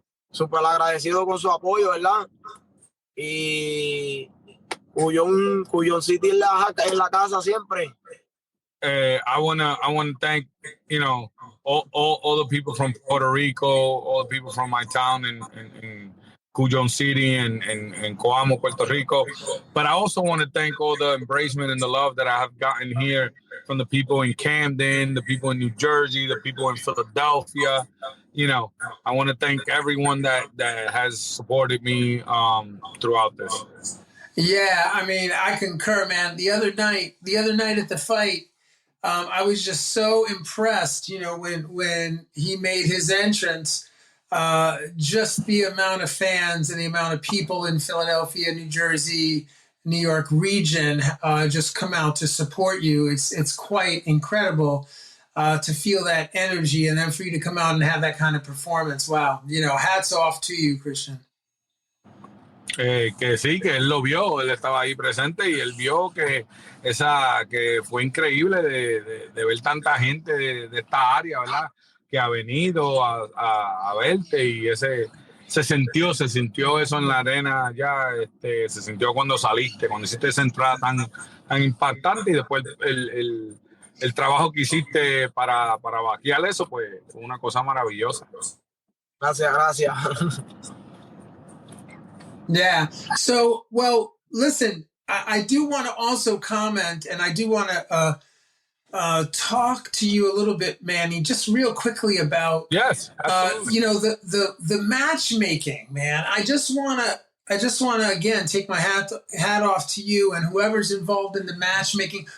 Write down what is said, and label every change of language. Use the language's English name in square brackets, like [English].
[Spanish] Súper agradecido con su apoyo, ¿verdad? Y Cuyón City en la casa siempre. [English] I wanna thank, you know, all the people from Puerto Rico, all the people from my town in Cuyón City and Coamo, Puerto Rico. But I also want to thank all the embracement and the love that I have gotten here from the people in Camden, the people in New Jersey, the people in Philadelphia. You know, I want to thank everyone that has supported me throughout this. Yeah, I mean, I concur, man. The other night at the fight, I was just so impressed, you know, when he made his entrance, just the amount of fans and the amount of people in Philadelphia, New Jersey, New York region just come out to support you. It's quite incredible to feel that energy, and then for you to come out and have that kind of performance. Wow, you know, hats off to you, Christian. [Spanish] Que sí, que él lo vio, él estaba ahí presente y él vio que fue increíble de ver tanta gente de esta área, ¿verdad? Que ha venido a verte y se sintió eso en la arena ya, se sintió cuando saliste, cuando hiciste esa entrada tan impactante y después el trabajo que hiciste para vaquear eso, pues fue una cosa maravillosa. Gracias. [English] Yeah. So, well, listen, I do want to also comment, and I do want to talk to you a little bit, Manny, just real quickly about yes, you know, the matchmaking, man. I just want to again take my hat off to you and whoever's involved in the matchmaking.